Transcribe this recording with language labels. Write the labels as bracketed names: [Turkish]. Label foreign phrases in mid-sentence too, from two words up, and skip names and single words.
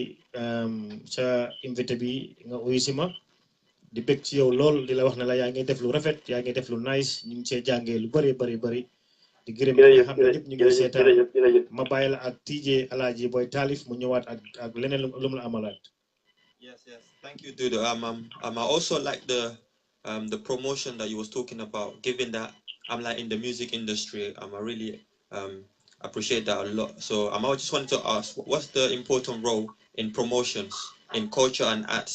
[Wolof] sa invité bi nga uyu si ma di bég ci yow lool di la wax ne la yaa ngi def lu rafet yaa ngi def lu nice ñu ngi see jàngee lu bëri di gërëm ñi nga xam ne ñëpp ñu ngi seetaan ma bàyyi la ak TJ Alaaji Boy Taalif mu ñëwaat ak leneen lu mu la amalaat. [English] Yes. Thank you, Dodou. I also like the promotion that you was talking about, given that I'm like in the music industry. I really appreciate that a lot. So I just wanted to ask, what's the important role in promotions in culture and arts?